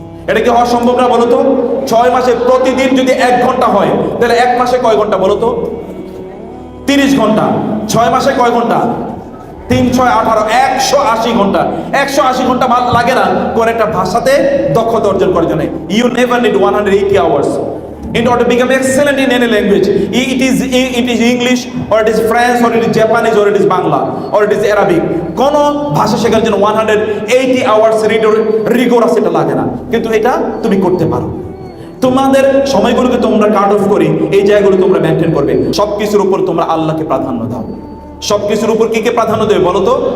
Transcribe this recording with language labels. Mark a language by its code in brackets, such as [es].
[bn] এটা কি হওয়া সম্ভব না বলো তো? 6 মাসে প্রতিদিন যদি 1 ঘন্টা হয়, তাহলে 1 মাসে কয় ঘন্টা বলো তো? 30 ঘন্টা। 6 মাসে কয় ঘন্টা? 3 6 18, 180 ঘন্টা। 180 ঘন্টা লাগে না কোন একটা ভাষাতে দক্ষতা অর্জন করার জন্য। [en] You never need 180 hours in order to become excellent in any language. It is English, or it is French, or it is Japanese, or it is Bangla, or it is Arabic. [bn] কোন ভাষা শেখার জন্য 180 hours rigorous এটা লাগে না, কিন্তু এটা তুমি করতে পারো। তোমাদের সময়গুলোকে তোমরা কাট অফ করে এই জায়গাগুলো তোমরা মেনটেন করবে। সবকিছুর উপর তোমরা আল্লাহকে প্রাধান্য দাও। সবকিছুর উপর কে প্রাধান্য দেবে বলো তো?